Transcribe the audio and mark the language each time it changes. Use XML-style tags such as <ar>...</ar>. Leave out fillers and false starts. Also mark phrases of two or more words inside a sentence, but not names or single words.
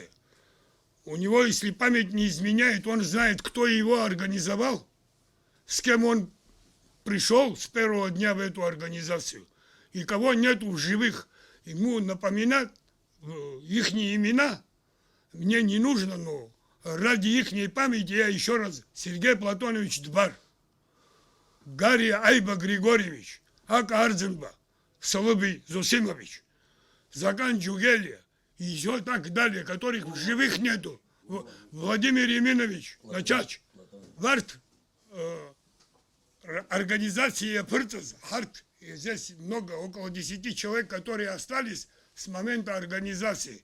<ru>У него, если память не изменяет, он знает, кто его организовал, с кем он пришел с первого дня в эту организацию. И кого нету в живых, ему напоминать их имена мне не нужно, но ради их памяти я еще раз: Сергей Платонович Дбар, Гарри Айба Григорьевич, Ака Арзенба, Солобий Зосимович, Закан Джугелия и еще так далее, которых в живых нету. Владимир Еминович Начач, Варт, организация Пырцез, Харт. И здесь много, около 10 человек, которые остались с момента организации.</ru>